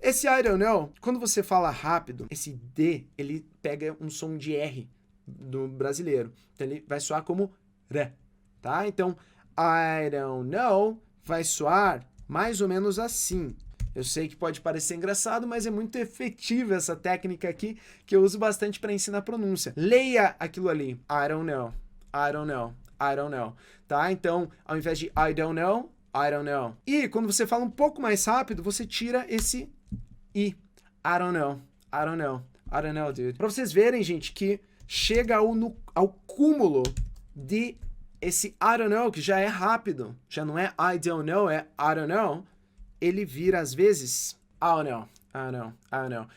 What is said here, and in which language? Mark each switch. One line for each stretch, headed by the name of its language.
Portuguese: Esse
English: I don't know,
Portuguese: quando você fala rápido, esse D, ele pega um som de R do brasileiro. Então ele vai soar como R, tá? Então
English: I don't know
Portuguese: vai soar mais ou menos assim. Eu sei que pode parecer engraçado, mas é muito efetiva essa técnica aqui, que eu uso bastante para ensinar pronúncia. Leia aquilo ali.
English: I don't know, I don't know, I don't know. Tá?
Portuguese: Então, ao invés de
English: I don't know.
Portuguese: E quando você fala um pouco mais rápido, você tira esse I.
English: I don't know, dude.
Portuguese: Pra vocês verem, gente, que chega ao cúmulo de esse
English: I don't know,
Portuguese: que já é rápido. Já não é
English: I don't know,
Portuguese: é
English: I don't know.
Portuguese: Ele vira, às vezes,
English: I don't know.